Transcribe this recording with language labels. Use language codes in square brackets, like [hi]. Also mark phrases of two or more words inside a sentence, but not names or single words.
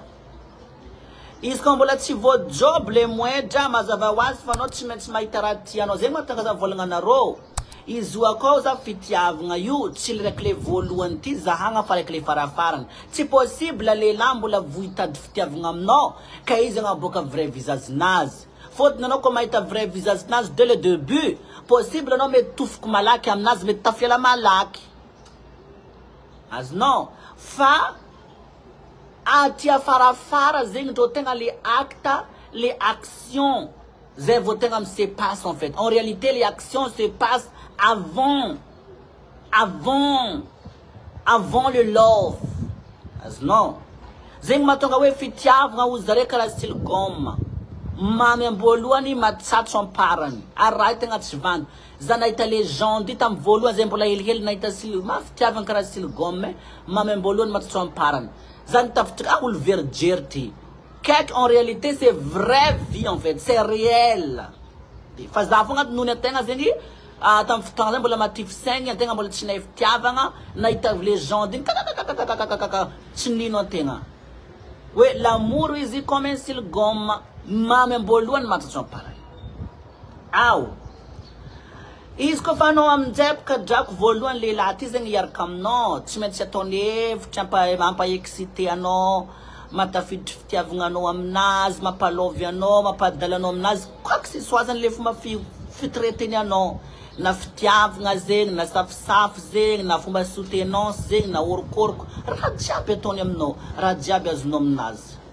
[mg] Izy ko mbola tsy voajobo le moedra mazava ho azy fa anao tsy maintsy mahita raha tianao. Zegny mahatonga za volagna anareo. Izy io akao za fitiavagna io tsy raiky le voalohany ty zahagna fa raiky le farafarany. Tsy possible lehilahy mbola voitady fitiavagna aminao ka izy agnaboaka [fr] vrai visage- [mg] nazy. Fôtony anao ko mahita [fr] vrai visage- [mg] nazy [fr] dès le début, [mg] possible anao mety tofoko malaky aminazy, mety tafiala malaky. Azonao fa aty farafara zegny ndreo tegna [fr] le acte, les actions [mg] zay vao tegna [fr] se passe en fait. En réalité les actions se passent avant le love. [mg] Azonao zegny mahatonga hoe fitiavagna ho zare karaha [fr] style gomme. [mg] Mamy amboalohany matsatso amparany. Araha tegna tsy vandy. Za nahita legende tamy voalohany zay mbola helihely nahita style mafitiavagna karaha [fr] style gomme. [mg] Mamy amboalohany matsatso amparany. Za nitafitra olo verger ty. [fr] Quelque en réalité c'est vraie vie en fait, c'est réel. [mg] Fa za fogna nono ategna zegny tamy fotoagna zay mbola matify saigny ategna mbola tsy nahay fitiavagna nahita legende igny tsy nino ategna. [fr] Ouais, l'amour izy comme un style gomme. [mg] Mamy amboalohany matsatso amparany. Aw. Izy ko fa anao aminjay baka drako voalohany lehilahy ty zegny hiaraka aminao, tsy maintsy ataony hevitra mampa-excité anao, matafiditra fitiavagna anao aminazy, mampalovy anao, mampadala anao aminazy, [fr] quoi que ce soit [mg] zany le fomba fitreteny anao. Na fitiavagna zegny, na safisafy zegny, na fomba soutenance zegny, na orokoroko, raha jiaby ataony aminao, raha jiaby azonao aminazy.